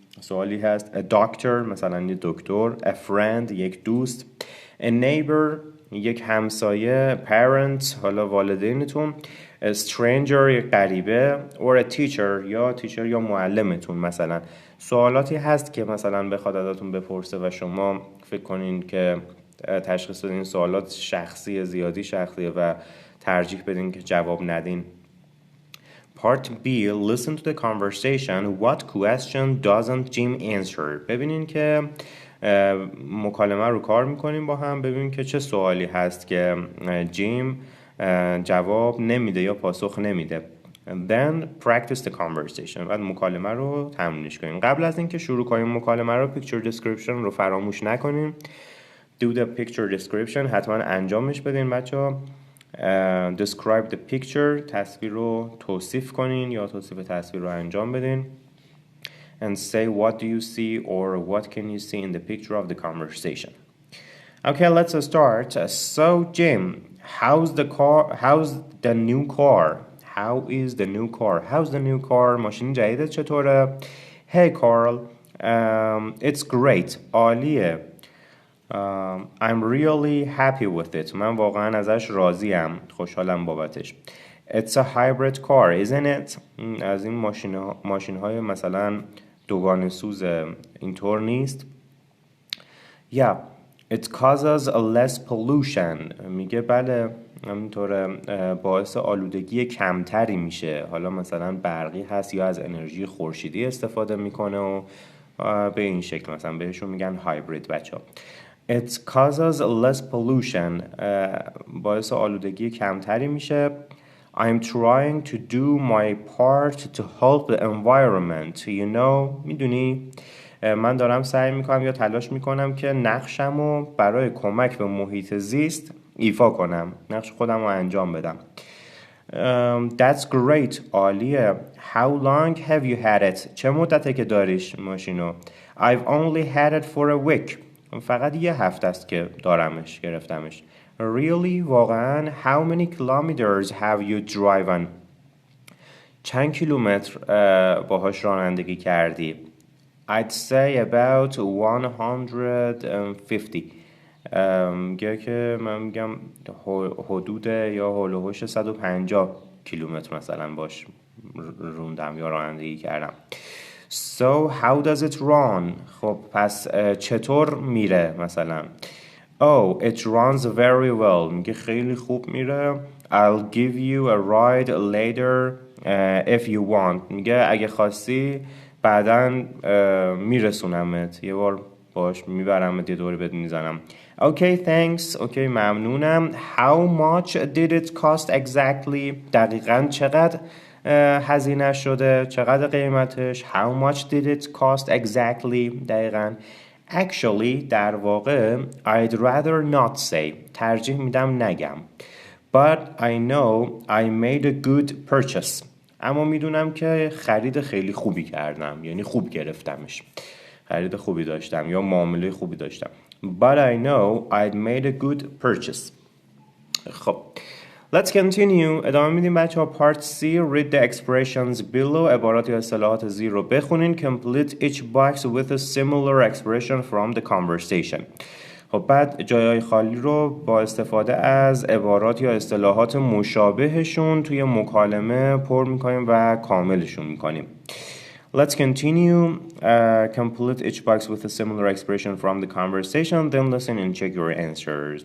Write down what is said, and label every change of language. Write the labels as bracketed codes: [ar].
[fa] سوالی هست [en] a doctor [fa] مثلا یک دکتر، [en] a friend [fa] یک دوست، [en] a neighbor [fa] یک همسایه، parent حالا والدینتون، [en] a stranger [fa] یک غریبه، [en] or a teacher [fa] یا تیچر یا معلمتون. مثلا سوالاتی هست که مثلا بخواد ازتون بپرسه و شما فکر کنین که تشخیص بدین سوالات زیادی شخصیه و ترجیح بدین که جواب ندین. [en] Part B. Listen to the conversation. What question doesn't Jim answer? [fa] ببینین که مکالمه رو کار میکنیم با هم. ببینین که چه سوالی هست که جیم جواب نمیده یا پاسخ نمیده. [en] Then practice the conversation. [fa] بعد مکالمه رو تمرینش کنیم. قبل از اینکه شروع کنیم مکالمه رو [en] picture description [fa] رو فراموش نکنیم. [en] Do the picture description. [fa] حتما انجامش بدین بچه‌ها. [en] Describe the picture. [fa] تصویر رو توصیف کنین یا توصیف تصویر رو انجام بدین. [en] And say what do you see or what can you see in the picture of the conversation. Okay, let's start. So Jim, how's the new car? How is the new car? How's the new car? [fa] ماشین جدیدت چطوره؟ [en] Hey Carl, it's great. [fa] عالیه. [en] I'm really happy with it. [fa] من واقعا ازش راضیم. خوشحالم بابتش. [en] It's a hybrid car, isn't it? [fa] از این ماشین های مثلا دوگانه سوز اینطور نیست. [en] Yeah, it causes a less pollution. [fa] میگه بله همینطوره، باعث آلودگی کمتری میشه. حالا مثلا برقی هست یا از انرژی خورشیدی استفاده میکنه و به این شکل مثلا بهشون میگن هایبرید بچه ها. [en] It causes less pollution. [fa] باعث آلودگی کمتری میشه. [en] I'm trying to do my part to help the environment. You know, [fa] میدونی من دارم سعی میکنم یا تلاش میکنم که نقشمو برای کمک به محیط زیست ایفا کنم، نقش خودم رو انجام بدم. [en] That's great. [fa] عالیه. [en] How long have you had it? [fa] چه مدته که داریش ماشینو؟ [en] I've only had it for a week. [fa] فقط یه هفته است که گرفتمش. [en] Really? [fa] واقعا? [en] How many kilometers have you driven? [fa] چند کیلومتر باهاش رانندگی کردی؟ [en] I'd say about 150. [fa] میگه که من میگم حدود یا هول و هوش 150 کیلومتر مثلا باش روندم یا رانندگی کردم. [en] So how does it run? [fa] خب پس چطور میره مثلا؟ [en] Oh, it runs very well. [fa] میگه خیلی خوب میره. [en] I'll give you a ride later if you want. [fa] میگه اگه خواستی بعداً میرسونمت، یه بار باش میبرمت، یه دوری بهت میزنم. [en] Okay, thanks. Okay, [fa] ممنونم. [en] How much did it cost exactly? [fa] دقیقاً چقدر هزینه شده؟ چقدر قیمتش؟ [en] How much did it cost exactly? [fa] دقیقاً. [en] Actually [fa] در واقع [en] I'd rather not say [fa] ترجیح میدم نگم. [en] But I know I made a good purchase. [fa] اما میدونم که خرید خیلی خوبی کردم، یعنی خوب گرفتمش، خرید خوبی داشتم یا معامله خوبی داشتم. [en] But I know I'd made a good purchase. خب Let's continue. [fa] ادامه میدیم بچه ها. [en] Part C. Read the expressions below. [fa] عبارات یا اصطلاحات زیر رو بخونین. [en] Complete each box with a similar expression from the conversation. [fa] خب بعد جایهای خالی رو با استفاده از عبارات یا اصطلاحات مشابهشون توی مکالمه پر میکنیم و کاملشون میکنیم. [en] Let's continue. Complete each box with a similar expression from the conversation. Then listen and check your answers.